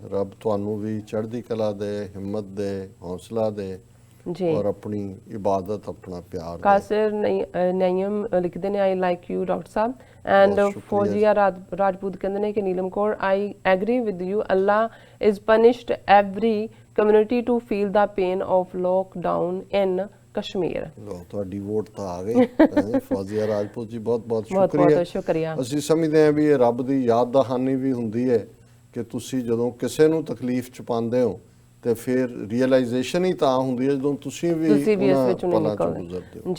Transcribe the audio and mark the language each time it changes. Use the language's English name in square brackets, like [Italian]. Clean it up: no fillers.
[Punjabi] ਰੱਬ ਤੁਹਾਨੂੰ ਵੀ ਚੜ੍ਹਦੀ ਕਲਾ ਦੇ, ਹਿੰਮਤ ਦੇ, ਹੌਸਲਾ ਦੇ [Hindi] और अपनी इबादत अपना प्यार। कासिर नईम लिखते हैं, [English] I like you doctor sahab, and Fauzia Rajput [Hindi] कहते हैं कि [English] Neelam Kaur, I agree with you, Allah is punished every community to feel the pain of lockdown in Kashmir. [Punjabi] ਤੁਹਾਡੀ ਵੋਟ ਤਾਂ ਆ ਗਈ ਫੌਜੀਆ ਰਾਜਪੂਤ ਜੀ, ਬਹੁਤ ਸ਼ੁਕਰੀਆ। ਅਸੀਂ ਸਮਝਦੇ ਹਾਂ ਵੀ ਇਹ ਰੱਬ ਦੀ ਯਾਦ ਦਹਾਨੀ ਵੀ ਹੁੰਦੀ ਹੈ ਕਿ ਤੁਸੀਂ ਜਦੋਂ ਕਿਸੇ ਨੂੰ ਤਕਲੀਫ ਚ ਪਾਉਂਦੇ ਹੋ ਤੇ ਫਿਰ ਰੀਅਲਾਈਜੇਸ਼ਨ ਹੀ ਤਾਂ ਹੁੰਦੀ ਹੈ ਜਦੋਂ ਤੁਸੀਂ ਵੀ ਇਸ ਵਿੱਚੋਂ ਨਿਕਲਦੇ ਹੋ।